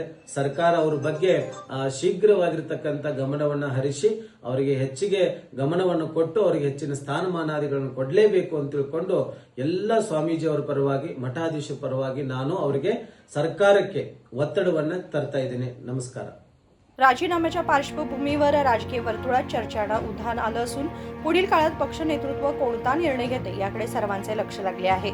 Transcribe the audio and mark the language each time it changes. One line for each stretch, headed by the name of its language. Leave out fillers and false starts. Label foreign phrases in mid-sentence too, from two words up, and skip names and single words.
Kannada: ಸರ್ಕಾರ ಅವ್ರ ಬಗ್ಗೆ ಶೀಘ್ರವಾಗಿರ್ತಕ್ಕಂಥ ಗಮನವನ್ನ ಹರಿಸಿ ಅವರಿಗೆ ಹೆಚ್ಚಿಗೆ ಗಮನವನ್ನು ಕೊಟ್ಟು ಅವರಿಗೆ ಹೆಚ್ಚಿನ ಸ್ಥಾನಮಾನಾದಿಗಳನ್ನು ಕೊಡಲೇಬೇಕು ಅಂತ ತಿಳ್ಕೊಂಡು ಎಲ್ಲ ಸ್ವಾಮೀಜಿ ಅವರ ಪರವಾಗಿ ಮಠಾಧೀಶ ಪರವಾಗಿ ನಾನು ಅವರಿಗೆ ಸರ್ಕಾರಕ್ಕೆ ಒತ್ತಡವನ್ನ ತರ್ತಾ ಇದ್ದೇನೆ.
Marathi: नमस्कार. राजीनाम्याच्या पार्श्वभूमीवर राजकीय वर्तुळात चर्चांना उधाण आलं असून पुढील काळात पक्ष नेतृत्व कोणता निर्णय घेते याकडे सर्वांचे लक्ष लागले आहे.